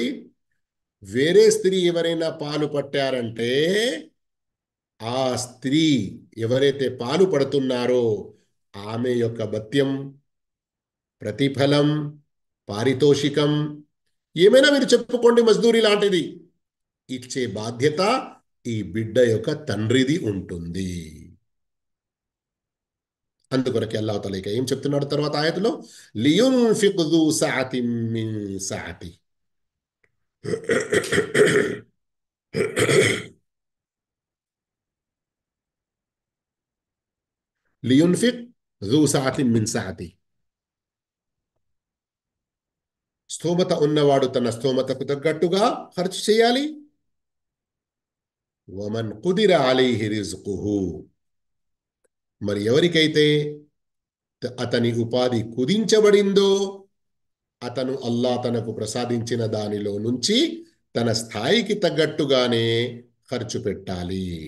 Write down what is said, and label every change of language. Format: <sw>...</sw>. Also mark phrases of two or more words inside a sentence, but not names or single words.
<te>వేరే స్త్రీ ఎవరైనా పాలు పట్టారంటే ఆ స్త్రీ ఎవరైతే పాలు పడుతున్నారో ఆమె యొక్క భత్యం, ప్రతిఫలం, పారితోషికం ఏమైనా మీరు చెప్పుకోండి, మజ్దూరి లాంటిది ఇచ్చే బాధ్యత ఈ బిడ్డ యొక్క తండ్రిది ఉంటుంది. అందుకొరకే అల్లాహ్ తఆలా ఇక ఏం చెప్తున్నాడు తర్వాత ఆయతలో,</te> <ar>لينفق ذو سعة من سعته. لينفق ذو سعة من سعته.</ar> <te>స్థోమత ఉన్నవాడు తన స్థోమతకు తగ్గట్టుగా ఖర్చు చేయాలి.</te> <ar>ومن قدر عليه رزقه,</ar> <te>మరి ఎవరికైతే అతని ఉపాధి కుదించబడిందో అతను అల్లా తనకు ప్రసాదించిన దానిలో నుంచి తన స్థాయికి తగ్గట్టుగానే ఖర్చు పెట్టాలి.</te>